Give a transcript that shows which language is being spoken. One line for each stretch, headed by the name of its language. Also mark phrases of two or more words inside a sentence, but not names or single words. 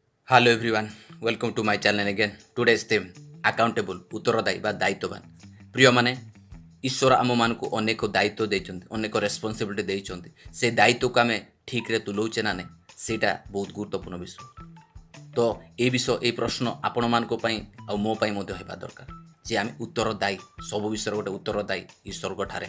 English: Hello everyone, welcome to my channel again. Today's theme accountable
Odia: ଉତ୍ତରଦାୟୀ ବା ଦାୟିତ୍ୱବାନ। ପ୍ରିୟମାନେ ଈଶ୍ୱର ଆମମାନଙ୍କୁ ଅନେକ ଦାୟିତ୍ୱ ଦେଇଛନ୍ତି, ଅନେକ ରେସ୍ପନ୍ସିବିଲିଟି ଦେଇଛନ୍ତି। ସେ ଦାୟିତ୍ୱକୁ ଆମେ ଠିକ୍ରେ ତୁଲଉଛେ ନା ନାହିଁ ସେଇଟା ବହୁତ ଗୁରୁତ୍ୱପୂର୍ଣ୍ଣ ବିଷୟ। ତ ଏ ବିଷୟ ଏ ପ୍ରଶ୍ନ ଆପଣମାନଙ୍କ ପାଇଁ ଆଉ ମୋ ପାଇଁ ମଧ୍ୟ ହେବା ଦରକାର ଯେ ଆମେ ଉତ୍ତରଦାୟୀ ସବୁ ବିଷୟରେ ଗୋଟେ ଉତ୍ତରଦାୟୀ ଈଶ୍ୱରଙ୍କ ଠାରେ।